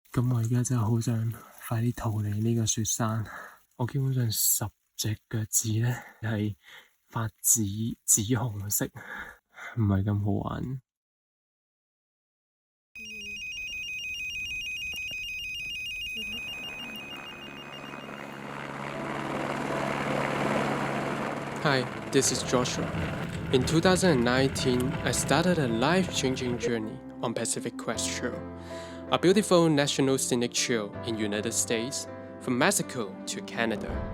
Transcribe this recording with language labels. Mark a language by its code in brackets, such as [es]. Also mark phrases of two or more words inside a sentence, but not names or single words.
[yue] 咁我而家真係好想快啲逃離呢個雪山。我基本上10隻腳趾咧係發紫紅色，唔係咁好玩。 [en] Hi, this is Joshua. In 2019, I started a life-changing journey on Pacific Crest Trail, a beautiful national scenic trail in United States, from Mexico to Canada.